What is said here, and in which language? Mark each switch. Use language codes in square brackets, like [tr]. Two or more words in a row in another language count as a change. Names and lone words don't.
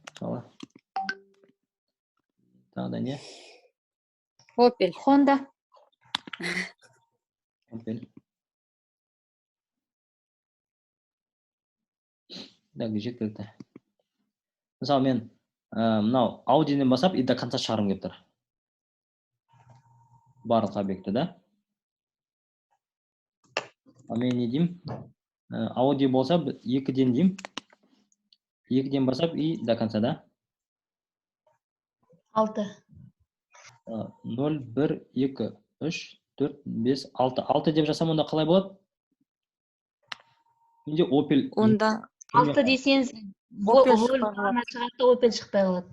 [kk] Тағы да не? Opel. Honda. Opel. Так, жеткілікті. Мысалы мен мынау Audi'нен басап [ru] и до конца [kk] шығарым келіп тұр. Барлық объекті, да? Мен не деймін? Audi болса 2-ден деймін. 2-ден басап [ru] и до конца, [kk] да? 6. 0, 1, 2, 3, 4, 5, 6. 6 деп жасам, онда қалай болады? Менде Opel. Онда 6 десеңіз, Volvo шығады, Opel шықпай қалады.